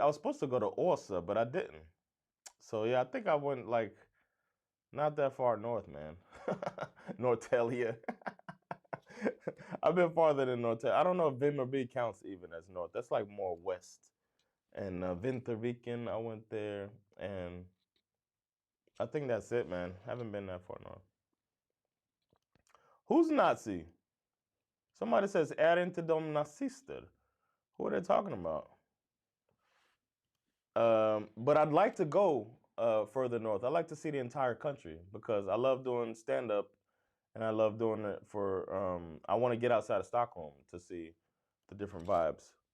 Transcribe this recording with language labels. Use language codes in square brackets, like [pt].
[en] I was supposed to go to Orsa, but I didn't. So yeah, I think I went like not that far north, man. Norrtälje. I've been farther than Norrtälje. I don't know if Vimmerby counts even as north. That's like more west. And Vinterviken, I went there, and I think that's it, man. Haven't been that far north. Who's Nazi? Somebody says, [sv] är inte de nazister? [en] Who are they talking about? But I'd like to go further north. I'd like to see the entire country because I love doing stand-up, and I love doing it for, I want to get outside of Stockholm to see the different vibes.